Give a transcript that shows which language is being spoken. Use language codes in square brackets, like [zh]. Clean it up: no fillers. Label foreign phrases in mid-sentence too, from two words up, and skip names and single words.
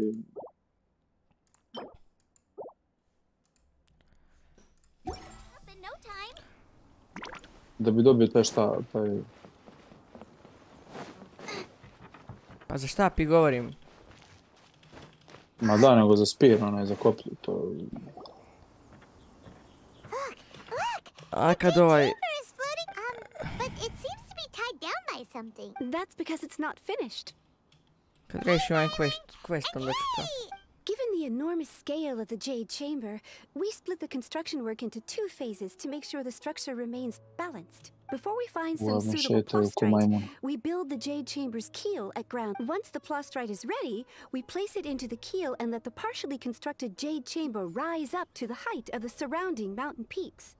[sr] Da bi dobio taj šta, taj... Pa za šta pi govorim? Ma da, nego za spear, onaj za koplju, to... A kad ovaj... [en] That's because it's not finished. [sr] Kad rešim ovaj quest, onda ću to. [en] Given the enormous scale of the Jade Chamber, we split the construction work into 2 phases to make sure the structure remains balanced. Before we find some suitable plastrite, we build the Jade Chamber's keel at ground. Once the plastrite is ready, we place it into the keel and let the partially constructed Jade Chamber rise up to the height of the surrounding mountain peaks.